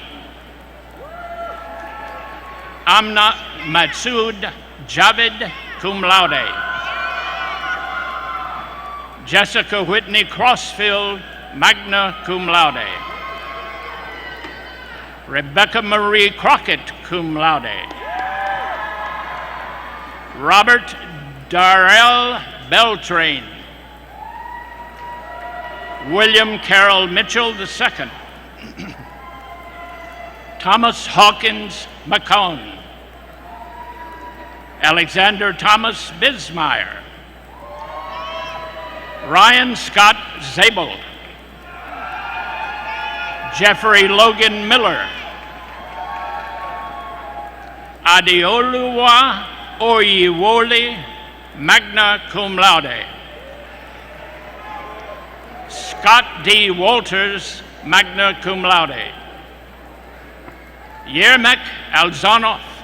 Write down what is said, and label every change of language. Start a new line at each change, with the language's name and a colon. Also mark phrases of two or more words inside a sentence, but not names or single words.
English: Amna Matsud Javed,
Latin: cum laude.
English: Jessica Whitney Crossfield,
Latin: magna cum laude.
English: Rebecca Marie Crockett,
Latin: cum laude.
English: Robert Darrell Beltrain. William Carroll Mitchell II. Thomas Hawkins McCone. Alexander Thomas Bismeyer. Ryan Scott Zabel. Jeffrey Logan Miller. Adeoluwa Oyiwole,
Latin: magna cum laude.
English: Scott D. Walters,
Latin: magna cum laude.
English: Yermek Alzanoff.